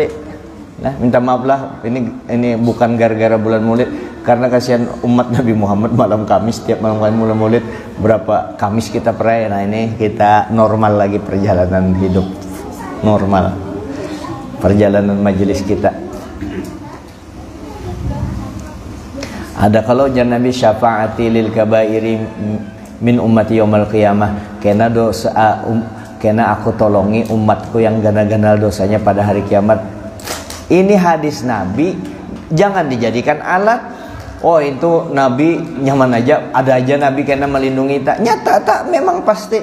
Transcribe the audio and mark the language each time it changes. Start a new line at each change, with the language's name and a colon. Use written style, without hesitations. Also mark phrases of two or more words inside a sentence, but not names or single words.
Banjar: Nah, minta maaf lah, ini bukan gara-gara bulan Maulid, karena kasihan umat Nabi Muhammad malam Kamis, setiap malam bulan Maulid berapa Kamis kita peraya. Nah, ini kita normal lagi perjalanan hidup. Normal. Perjalanan majelis kita. Ada kalau jangan Nabi
Arabic: شفاعتي للكبائر من أمتي يوم القيامة,
Banjar: kena aku tolongi umatku yang gana-gana dosanya pada hari kiamat. Ini hadis Nabi, jangan dijadikan alat. Oh itu Nabi nyaman aja, ada aja Nabi kena melindungi tak. Nyata tak memang pasti.